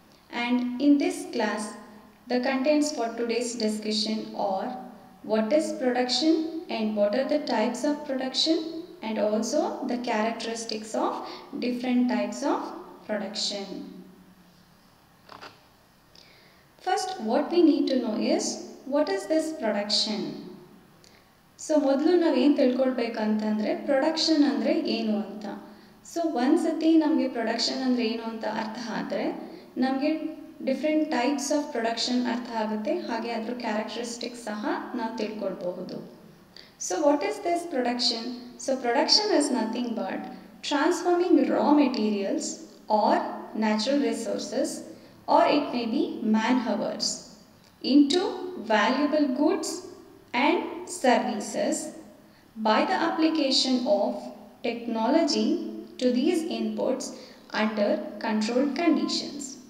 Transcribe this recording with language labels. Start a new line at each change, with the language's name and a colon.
English: And in this class, the contents for today's discussion are what is production and what are the types of production, and also the characteristics of different types of production. First, what we need to know is what is this production.
Kannada: So ಮೊದಲು ನಾವೇನು ತಿಳ್ಕೊಳ್ಬೇಕಂತಂದರೆ production ಅಂದರೆ ಏನು ಅಂತ. So ಒಂದ್ಸತಿ ನಮಗೆ production ಅಂದರೆ ಏನು ಅಂತ ಅರ್ಥ ಆದರೆ ನಮಗೆ
English: different types of production
Kannada: ಅರ್ಥ ಆಗುತ್ತೆ, ಹಾಗೆ ಅದರ ಕ್ಯಾರೆಕ್ಟರಿಸ್ಟಿಕ್ಸ್ ಸಹ ನಾವು ತಿಳ್ಕೊಳ್ಬಹುದು.
English: So what is this production? So production is nothing but transforming raw materials or natural resources, or it may be man hours, into valuable goods and services by the application of technology to these inputs under controlled conditions.